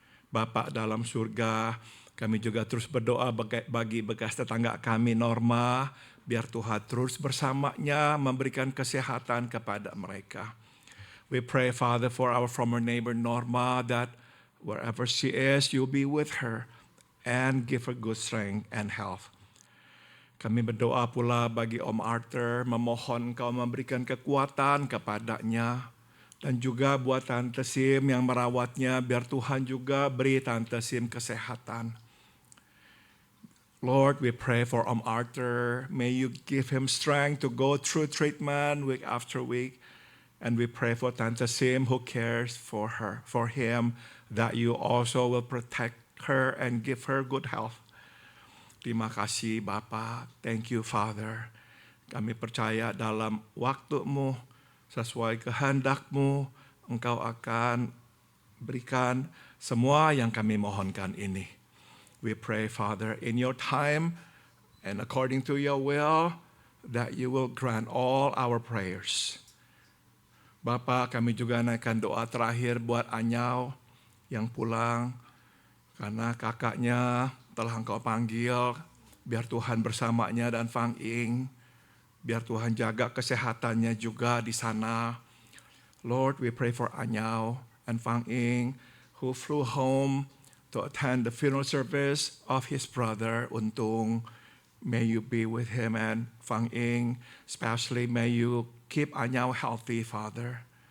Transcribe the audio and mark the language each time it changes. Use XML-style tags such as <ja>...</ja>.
<id>Bapa dalam surga, kami juga terus berdoa bagi bekas tetangga kami Norma, biar Tuhan terus bersamanya memberikan kesehatan kepada mereka.</id> <en>We pray, Father, for our former neighbor Norma, that wherever she is, you'll be with her and give her good strength and health.</en> <id>Kami berdoa pula bagi Om Arthur, memohon Kau memberikan kekuatan kepadanya, dan juga buat Tante Sim yang merawatnya, biar Tuhan juga beri Tante Sim kesehatan.</id> <en>Lord, we pray for Om Arthur. May you give him strength to go through treatment week after week. And we pray for Tante Sim who cares for him, that you also will protect her and give her good health.</en> <id>Terima kasih Bapa.</id> <en>Thank you Father.</en> <id>Kami percaya dalam waktu-Mu, sesuai kehendak-Mu, Engkau akan berikan semua yang kami mohonkan ini.</id> <en>We pray, Father, in your time and according to your will, that you will grant all our prayers.</en> <id>Bapa, kami juga naikkan doa terakhir buat Anyau yang pulang, karena kakaknya telah Engkau panggil, biar Tuhan bersamanya dan Fang Ing, biar Tuhan jaga kesehatannya juga di sana.</id> <en>Lord, we pray for Anyau and Fang Ing, who flew home to attend the funeral service of his brother, Untung. May you be with him and Fang Ing, especially may you keep Anyau healthy, Father.</en>